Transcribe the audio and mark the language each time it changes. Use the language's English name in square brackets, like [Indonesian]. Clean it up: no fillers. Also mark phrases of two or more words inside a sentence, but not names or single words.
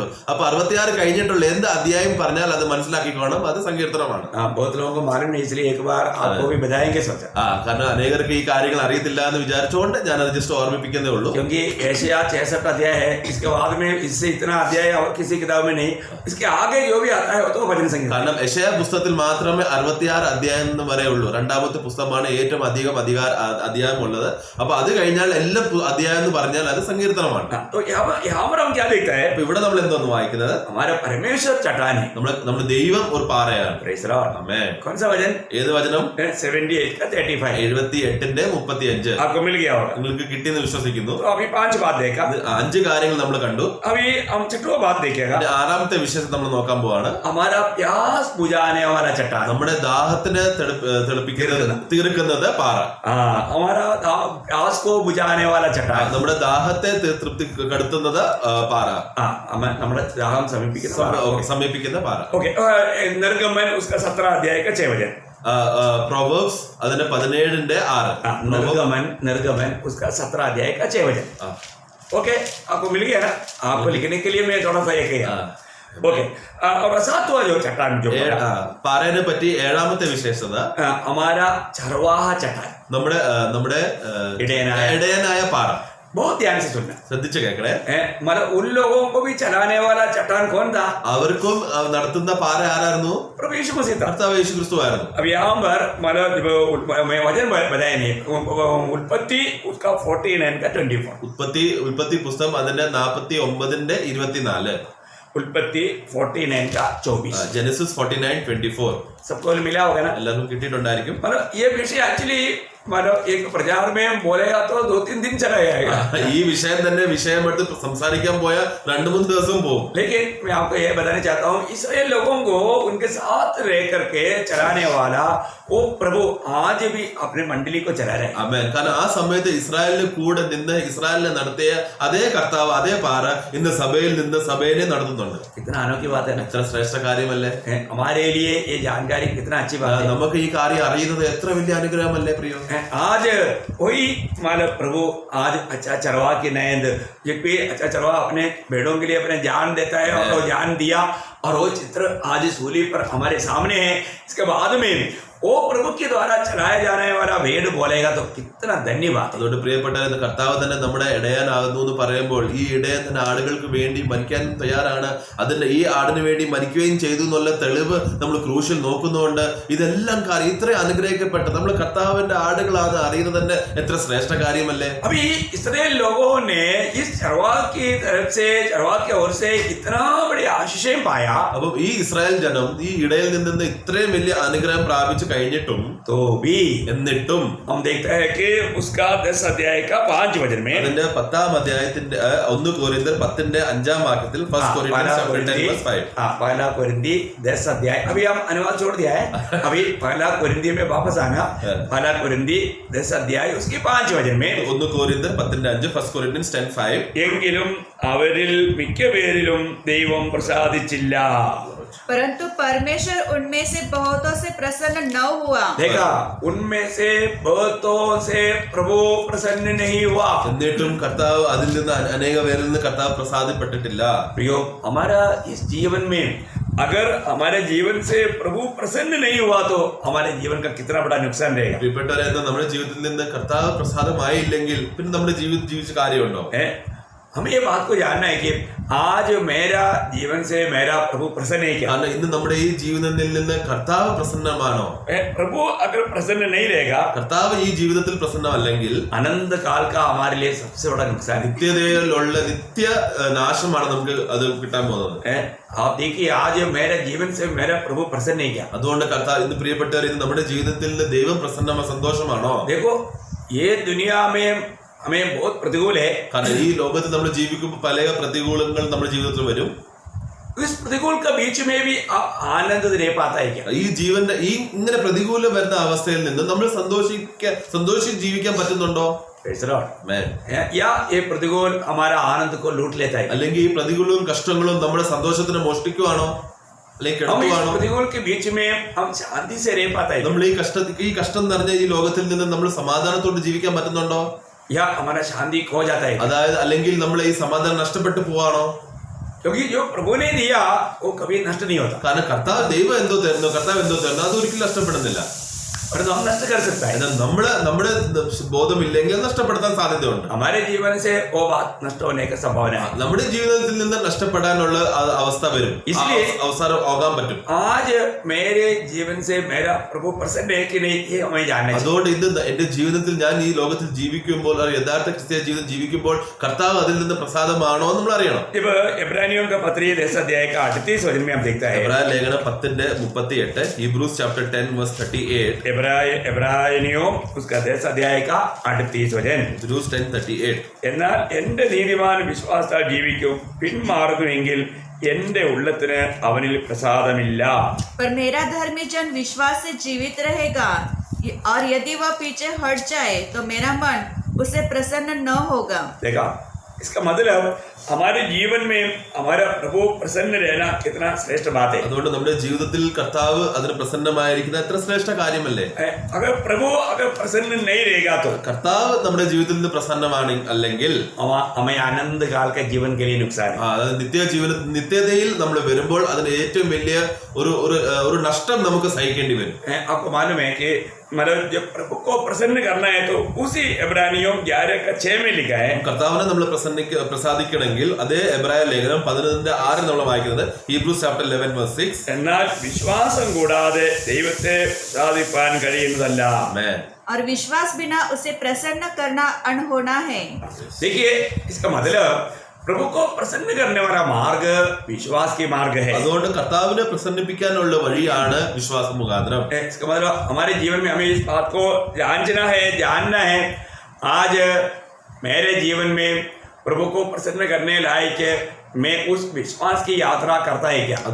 [Malayalam] അപ്പൊ 66 കഴിഞ്ഞിട്ടുള്ള എന്ത് അധ്യായം പറഞ്ഞാൽ അത് മനസ്സിലാക്കിക്കോണം അത് സങ്കീർത്തനമാണ്. [Hindi] बहुत लोगों को मालूम नहीं इसलिए एक बार आपको भी बताएंगे सोचा. [Malayalam] കാരണം അനേകർക്ക് ഈ കാര്യങ്ങൾ അറിയത്തില്ല എന്ന് വിചാരിച്ചുകൊണ്ട് ഞാൻ അത് ജസ്റ്റ് ഓർമ്മിപ്പിക്കുന്നേ ഉള്ളൂ. [Hindi] क्योंकि एशिया 66 अध्याय है. इसके बाद में इससे इतना अध्याय और किसी किताब में नहीं. इसके आगे जो भी आता है वो तो भजन संगीत. [Malayalam] കാരണം യെശയ്യാ പുസ്തകത്തിൽ മാത്രമേ 66 അധ്യായം വരെ ഉള്ളൂ. രണ്ടാമത്തെ പുസ്തകമാണ് ഏറ്റവും അധികം അധ്യായം ഉള്ളത്. അപ്പൊ അത് കഴിഞ്ഞാൽ എല്ലാ അധ്യായം എന്ന് പറഞ്ഞാൽ അത് സങ്കീർത്തനമാണ്. [Hindi] तो यहाँ पर हम क्या देखते हैं? [Malayalam] അപ്പൊ ഇവിടെ നമ്മൾ എന്തോന്ന് വായിക്കുന്നത്? [Hindi] हमारा परमेश्वर चट्टान है. [Malayalam] നമ്മുടെ ദൈവം ഒരു പാറയാണ്. [English] Praise the Lord. [Malayalam] ആമേൻ. [Hindi] कौन सा वचन? [Malayalam] ഏത് വചനം? [Hindi] 78 का 35. [Malayalam] 78ന്റെ 35. [Hindi] आपको मिल गया होगा. [Malayalam] നിങ്ങൾക്ക് കിട്ടിയെന്ന് വിശ്വസിക്കുന്നു. [Hindi] तो अभी 5 बात देखा. [Malayalam] 5 കാര്യങ്ങൾ നമ്മൾ കണ്ടു. [Hindi] अभी हम छठवां बात देखेगा. [Malayalam] ആറാമത്തെ വിഷയത്തെ നമ്മൾ നോക്കാൻ പോവാണ്. [Hindi] हमारा प्यास बुझाने वाला चट्टान. [Malayalam] നമ്മുടെ ദാഹത്തിനെ തീർക്കുന്നത് പാറ. [Hindi] हमारा प्यास को बुझाने वाला चट्टान. [Malayalam] നമ്മുടെ ദാഹത്തെ തൃപ്തിപ്പെടുത്തുന്നത് പാറ. നമ്മുടെ ദാഹം സമീപിക്കുന്ന പാറ. [Hindi] ओके. निर्गमन उसका 17 अध्याय का 6 वचन. [Malayalam] प्रोवर्ब्स അതിന്റെ 17ന്റെ 6. [Hindi] निर्गमन उसका 17 अध्याय का 6 वचन. ओके आपको मिल गया ना. आपको लिखने के लिए मैं थोड़ा सा एक ओके. और 7वां जो चट्टान जो [Malayalam] പാറയെ പറ്റി 7ാമത്തെ വിശേഷത [Hindi] हमारा चरवाहा चट्टान. [Malayalam] നമ്മുടെ ഇടയനായ പാറ. [Hindi] बहुत ध्यान से सुनना. [Malayalam] ശ്രദ്ധിച്ചു കേൾക്കണേ. [Hindi] मतलब उन लोगों को भी चलाने वाला चट्टान कौन था? [Malayalam] അവർക്കും നടത്തുന്ന പാറ ആരായിരുന്നു? [Hindi] प्रभु यीशु मसीह था. [Malayalam] കർത്താവ് യേശു ക്രിസ്തു ആയിരുന്നു. [Hindi] अब यहाँ पर मतलब मैं वचन बताया नहीं. उत्पत्ति उसका 49 का 24. [Malayalam] ഉൽപ്പത്തി പുസ്തകം അതിന്റെ 49ന്റെ 24. [Hindi] उत्पत्ति 49 का 24. जेनेसिस 49:24. सबको मिला होगा ना. [Malayalam] എല്ലാവർക്കും കിട്ടിയിട്ടുണ്ടായിരിക്കും. [Hindi] मतलब ये विषय एक्चुअली मतलब एक प्रचार में बोलेगा तो 2-3 दिन चला जाएगा. [Malayalam] ഈ വിഷയം തന്നെ വിഷയമെടുത്ത് സംസാരിക്കാൻ പോയാൽ 2-3 ദിവസം പോകും. [Hindi] लेकिन मैं आपको ये बताना चाहता हूँ इसराइल लोगों को उनके साथ रह करके चलाने वाला वो प्रभु आज भी अपने मंडली को चला रहे हैं. [Malayalam] ആമേൻ. കാരണം ആ സമയത്ത് ഇസ്രായേലിന് കൂടെ നിന്ന് ഇസ്രായേലിനെ നടത്തിയ അതേ കർത്താവ് അതേ പാറ ഇന്ന് സഭയിൽ നിന്ന് സഭയെ നടത്തുന്നുണ്ട്. [Hindi] कितना अनोखी बात है ना. [Malayalam] എത്ര ശ്രേഷ്ഠ കാര്യമല്ലേ. [Hindi] हमारे लिए ये जानकारी कितना अच्छी बात है. [Malayalam] നമുക്ക് ഈ കാര്യം അറിയുന്നത് എത്ര വലിയ അനുഗ്രഹമല്ലേ പ്രിയോ. [Hindi] आज वही मालूम प्रभु आज अच्छा चरवा की नयंद ये भी अच्छा चरवा अपने भेड़ों के लिए अपने जान देता है और जान दिया और वो चित्र आज सूली पर हमारे सामने है. इसके बाद में वो प्रभु के द्वारा चलाया जाने वाला भेड़ बोलेगा तो कितना धन्यवाद. [Malayalam] അതുകൊണ്ട് പ്രിയപ്പെട്ടവരെ കർത്താവ് തന്നെ നമ്മുടെ ഇടയനാകുന്നു എന്ന് പറയുമ്പോൾ ഈ ഇടയൻ തന്നെ ആടുകൾക്ക് വേണ്ടി മരിക്കാൻ തയ്യാറാണ്. അതിന്റെ ഈ ആടിന് വേണ്ടി മരിക്കുകയും ചെയ്തു എന്നുള്ള തെളിവ് നമ്മൾ ക്രൂശിൽ നോക്കുന്നുണ്ട്. ഇതെല്ലാം കാര്യം ഇത്ര അനുഗ്രഹിക്കപ്പെട്ട നമ്മൾ കർത്താവിന്റെ ആടുകളാണ് അറിയുന്നത് തന്നെ എത്ര ശ്രേഷ്ഠ കാര്യമല്ലേ. [Hindi] अभी इस्राएल लोगों ने इस चरवा की तरफ से चरवा की ओर से इतना बड़ी आशीषें पाया. [Malayalam] അപ്പം ഈ ഇസ്രായേൽ ജനം ഈ ഇടയിൽ നിന്ന് ഇത്രയും വലിയ അനുഗ്രഹം പ്രാപിച്ചു കഴിഞ്ഞിട്ടും [Hindi] तो भी [Malayalam] എന്നിട്ടും [Hindi] हम देखते हैं कि उसका 10 अध्याय का 5 वचन में [Malayalam] അതിന്റെ 10ാം അധ്യായത്തിന്റെ 1 കൊരിന്ത്യർ 10ന്റെ 5ാം വാക്യത്തിൽ ഫസ്റ്റ് കൊരിന്ത്യൻസ് 5. [Hindi] पहला कोरिन्थी 10 अध्याय. अभी हम अनुवाद छोड़ दिया है. अभी पहला कोरिन्थी में वापस आना. पहला कोरिन्थी 10 अध्याय उसके 5 वचन में [Malayalam] 1 കൊരിന്ത്യർ 10ന്റെ 5 ഫസ്റ്റ് കൊരിന്ത്യൻസ് 10:5. എങ്കിലും അവരിൽ മിക്കപേരിലും ദൈവം പ്രസാദിച്ചില്ല. [Hindi] परंतु परमेश्वर उनमें से बहुतों से प्रसन्न न हुआ. देखा उनमें से बहुतों से प्रभु प्रसन्न नहीं हुआ. [Malayalam] എന്നിട്ടും കർത്താവ് അതിൽ നിന്ന് അനേക പേരിൽ നിന്ന് കർത്താവ് പ്രസാദിപ്പെട്ടിട്ടില്ല. [Hindi] प्रियो हमारा इस जीवन में अगर हमारे जीवन से प्रभु प्रसन्न नहीं हुआ तो हमारे जीवन का कितना बड़ा नुकसान रहेगा. [Malayalam] പ്രിയപ്പെട്ടവരെ നമ്മുടെ ജീവിതത്തിൽ നിന്ന് കർത്താവ് പ്രസാദമായില്ലെങ്കിൽ പിന്നെ നമ്മുടെ ജീവിതം ജീവിച്ച കാര്യമുണ്ടോ? [Hindi] हमें ये बात को जानना है कि आज मेरा जीवन से मेरा प्रभु प्रसन्न है क्या? [Malayalam] കാരണം ഇന്ന് നമ്മുടെ ഈ ജീവിതത്തിൽ നിന്ന് കർത്താവ് പ്രസന്നമാണോ? [Hindi] प्रभु अगर प्रसन्न नहीं रहेगा, [Malayalam] കർത്താവ് ഈ ജീവിതത്തിൽ പ്രസന്നമല്ലെങ്കിൽ [Hindi] अनंत काल का हमारे लिए सबसे बड़ा नुकसान है। [Malayalam] നിത്യതയിലുള്ള നിത്യ നാശമാണ് നമുക്ക് അത് കിട്ടാൻ പോകുന്നത്. [Hindi] आप देखिए, आज मेरा जीवन से मेरा प्रभु प्रसन्न है क्या? [Malayalam] അതുകൊണ്ട് കർത്താവ് ഇന്ന് പ്രിയപ്പെട്ടവർ, ഇത് നമ്മുടെ ജീവിതത്തിൽ നിന്ന് ദൈവം സന്തോഷമാണോ? [Hindi] देखो, ये दुनिया में हमें बहुत प्रतिकूल है। [Malayalam] കാരണം ഈ ലോകത്ത് നമ്മൾ ജീവിക്കുമ്പോൾ പല പ്രതികൂലങ്ങൾ നമ്മുടെ ജീവിതത്തിൽ വരും. [Hindi] इस प्रतिकूल के बीच में भी आप आनंद नहीं पाता है क्या? [Malayalam] ഈ ജീവന്റെ ഈ ഇങ്ങനെ പ്രതികൂലം വരുന്ന അവസ്ഥയിൽ നിന്ന് നമ്മൾ സന്തോഷിച്ച് ജീവിക്കാൻ പറ്റുന്നുണ്ടോ? [Hindi] या ये प्रतिकूल हमारा आनंद को लूट लेता है? [Malayalam] അല്ലെങ്കിൽ ഈ പ്രതികൂലവും കഷ്ടങ്ങളും നമ്മുടെ സന്തോഷത്തിന് മോഷ്ടിക്കുവാണോ അല്ലെങ്കിൽ [Hindi] हम इस [Malayalam] കിടക്കുവാണോ? [Hindi] प्रतिकूल के बीच में हम शांति से रह पाता है? [Malayalam] നമ്മൾ ഈ കഷ്ടം നിറഞ്ഞ ഈ ലോകത്തിൽ നിന്ന് നമ്മൾ സമാധാനത്തോടെ ജീവിക്കാൻ പറ്റുന്നുണ്ടോ? [Hindi] या हमारा शांति खो जाता है? [Malayalam] അതായത് അല്ലെങ്കിൽ നമ്മൾ ഈ സമാധാനം നഷ്ടപ്പെട്ടു പോവാണോ? [Hindi] क्योंकि जो प्रभु ने दिया वो कभी नष्ट नहीं होता, [Malayalam] കാരണം ദൈവം എന്തോ തരുന്നു, കർത്താവ് എന്തോ തരുന്നു, അത് ഒരിക്കലും നഷ്ടപ്പെടുന്നില്ല. [Hindi] परंतु हम नष्ट कर सकता है। [Malayalam] എന്നാൽ നമ്മുടെ ബോധമില്ലെങ്കിൽ അത് നഷ്ടപ്പെടുത്താൻ സാധ്യതയുണ്ട്. [Hindi] हमारे जीवन से वो बात नष्ट होने का संभावना है। [Malayalam] നമ്മുടെ ജീവിതത്തിൽ നിന്ന് നഷ്ടപ്പെടാനുള്ള അവസ്ഥ വരും, [Hindi] इसलिए [Malayalam] അവസരം ആകാൻ പറ്റും. [Hindi] आज मेरे जीवन से मेरा प्रभु प्रसन्न है कि नहीं, ये हमें जानना है। [Malayalam] അതുകൊണ്ട് ഇന്ന് എന്റെ ജീവിതത്തിൽ ഞാൻ ഈ ലോകത്തിൽ ജീവിക്കുമ്പോൾ, യഥാർത്ഥ ക്രിസ്തീയ ജീവിതം ജീവിക്കുമ്പോൾ കർത്താവ് അതിൽ നിന്ന് പ്രസാദമാണോ എന്ന് നമ്മൾ അറിയണം. [Hindi] जब इब्रानियों का पत्री 10 अध्याय का 38 वचन में हम देखता है, [Malayalam] എബ്രായ ലേഖനം 10:38, [English] Hebrews chapter 10:38, [Hindi] എബ്രായനിയോ उसका 10 अध्याय का 38 वचन, [Malayalam] Hebrews 10:38. എന്നാൽ എന്റെ നീതിമാൻ വിശ്വാസത്താൽ ജീവിക്കും, പിന്മാറുന്നുവെങ്കിൽ എന്റെ ഉള്ളത്തിന് അവനിൽ പ്രസാദമില്ല. [Hindi] पर मेरा धर्मी जन विश्वास से जीवित रहेगा, और यदि वह पीछे हट जाए तो मेरा मन उसे प्रसन्न न होगा. देखा, इसका मतलब हमारे जीवन में हमारा प्रभु प्रसन्न रहना कितना श्रेष्ठ बात है। [Malayalam] അതുകൊണ്ട് നമ്മുടെ ജീവിതത്തിൽ കർത്താവ് അതിന് പ്രസന്നമായിരിക്കുന്ന എത്ര ശ്രേഷ്ഠ കാര്യമല്ലേ? [Hindi] अगर प्रभु अगर प्रसन्न नहीं रहेगा तो [Malayalam] കർത്താവ് നമ്മുടെ ജീവിതത്തിൽ നിന്ന് പ്രസന്നമാണ് അല്ലെങ്കിൽ [Hindi] हमें आनंद काल के जीवन के लिए नुकसान है। [Malayalam] അതായത് നിത്യതയിൽ നമ്മൾ വരുമ്പോൾ അതിന് ഏറ്റവും വലിയ ഒരു നഷ്ടം നമുക്ക് സഹിക്കേണ്ടി വരും. [Hindi] आपको मालूम है कि मतलब जब प्रभु को प्रसन्न करना है तो उसी इब्रानियों 11:6 में लिखा है, [Malayalam] കർത്താവിനെ നമ്മൾ പ്രസാദിക്കണമെങ്കിൽ അതേ എബ്രായ ലേഖനം 11:6 നമ്മൾ വായിക്കുന്നത് [English] Hebrews chapter 11:6. [Malayalam] എന്നാൽ വിശ്വാസം കൂടാതെ ദൈവത്തെ പ്രസാദിപ്പാൻ കഴിയുന്നതല്ല. [Hindi] और विश्वास बिना उसे प्रसन्न करना अनहोना है. देखिए, इसका मतलब प्रभु को प्रसन्न करने वाला मार्ग विश्वास की मार्ग है। [Malayalam] അതുകൊണ്ട് കർത്താവിനെ പ്രസന്നിപ്പിക്കാനുള്ള വഴിയാണ് വിശ്വാസം മുഖാന്തരം. [Hindi] इसका मतलब हमारे जीवन में हमें इस बात को जानना है आज मेरे जीवन में प्रभु को प्रसन्न करने लायक मैं उस विश्वास की यात्रा करता है क्या?